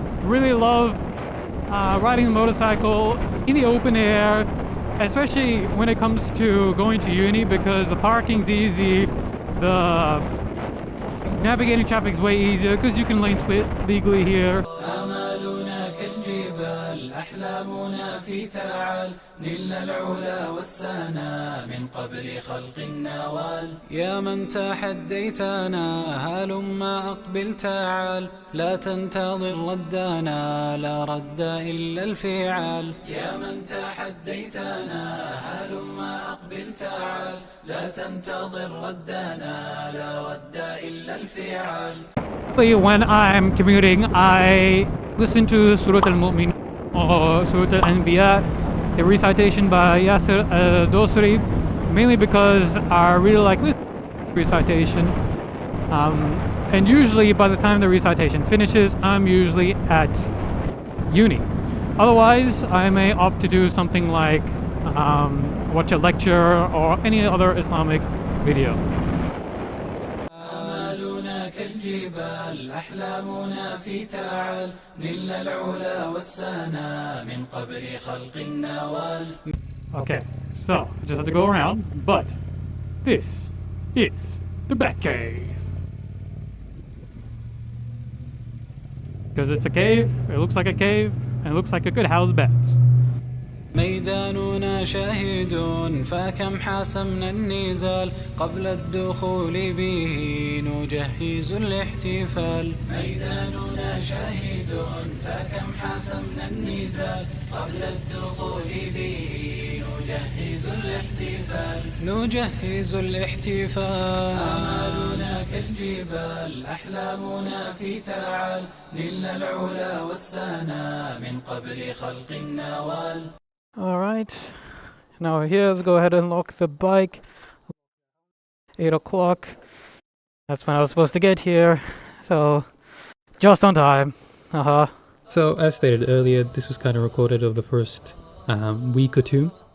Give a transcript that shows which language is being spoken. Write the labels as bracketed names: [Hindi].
[English] Really love riding a motorcycle in the open air, especially when it comes to going to uni, because the parking's easy, the navigating traffic's way easier because you can lane split legally here. [Arabic] أحلامنا في تعال نلنا العلا والسنا من قبل خلق النوال يا من تحديتنا هلما أقبل تعال لا تنتظر ردنا لا رد إلا الفعال يا من تحديتنا هلما تعال لا تنتظر ردنا لا رد إلا الفعال. [English] When I'm commuting, I listen to Surat al-Mu'min or Surat al-Anbiya, the recitation by Yasir al-Dosri, mainly because I really like listening to recitation. And usually by the time the recitation finishes, I'm usually at uni. Otherwise, I may opt to do something like watch a lecture or any other Islamic video. [Arabic] آمالنا كالجبال أحلامنا في تعال نلنا العلا والسنا من قبل خلق النوال. [English] Okay, so I just have to go around, but this is the Batcave. Because it's a cave, it looks like a cave, and it looks like it could house bats. [Arabic] ميداننا شاهد فكم حاسمنا النزال قبل الدخول به نجهز الاحتفال. ميداننا شاهد فكم حاسمنا النزال قبل الدخول به نجهز الاحتفال. نجهز الاحتفال. آمالنا كالجبال أحلامنا في تعال نلنا العلا والسنا من قبل خلق النوال. [English] Alright, now here, let's go ahead and lock the bike. 8 o'clock. That's when I was supposed to get here, so just on time. So as stated earlier, this was kind of recorded of the first week or two.